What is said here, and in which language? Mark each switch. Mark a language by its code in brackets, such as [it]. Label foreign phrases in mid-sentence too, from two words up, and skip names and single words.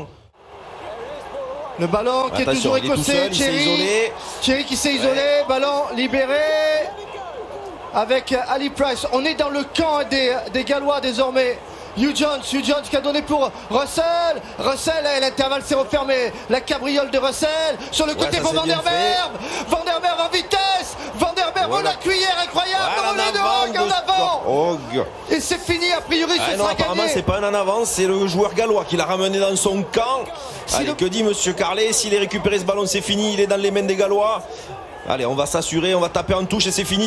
[fr] Le ballon qui est toujours écossais, Cherry qui s'est isolé, ballon libéré avec Ali Price. On est dans le camp des Gallois désormais. Hugh Jones qui a donné pour Russell. Russell, l'intervalle s'est refermé. La cabriole de Russell sur le côté pour Van der Merwe. Van der Merwe en vitesse. Van der Merwe, la cuillère incroyable. Le relais de Hogg en avant. Et c'est fini, a priori, ce sera apparemment, gagné. c'est pas un en avant, c'est le joueur gallois qui l'a ramené dans son camp. Allez, que dit Monsieur Carlet? S'il est récupéré ce ballon, c'est fini. Il est dans les mains des Gallois. Allez, on va s'assurer, on va taper en touche et c'est fini.